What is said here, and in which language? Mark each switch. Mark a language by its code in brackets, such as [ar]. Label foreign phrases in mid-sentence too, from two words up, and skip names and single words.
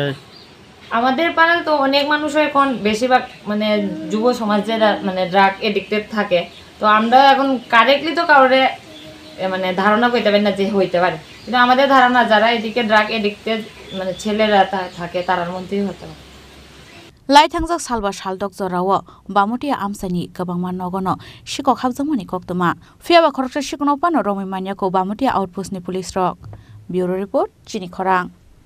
[bn] আমাদের পাড়ায় তো অনেক মানুষ এখন বেশিরভাগ মানে যুব সমাজে মানে [en] drug addicted [bn] থাকে তো আমরা এখন কারেক্টলি তো কাউরে মানে ধারণা করতে পারি না যে হইতে পারে কিন্তু আমাদের ধারণা যারা এদিকে [en] drug addicted [bn] মানে ছেলেরা থাকে তারার মধ্যেই হতে পারে [trp] Laithangzak salba shaldok zorawo Bamutia Amsani Kabangman Nogono Sikok Habjamani Koktoma Fiaba Khorang Sikno Pano Romi Manyako Bamutia outpost ni police rock Bureau report Chini Khorang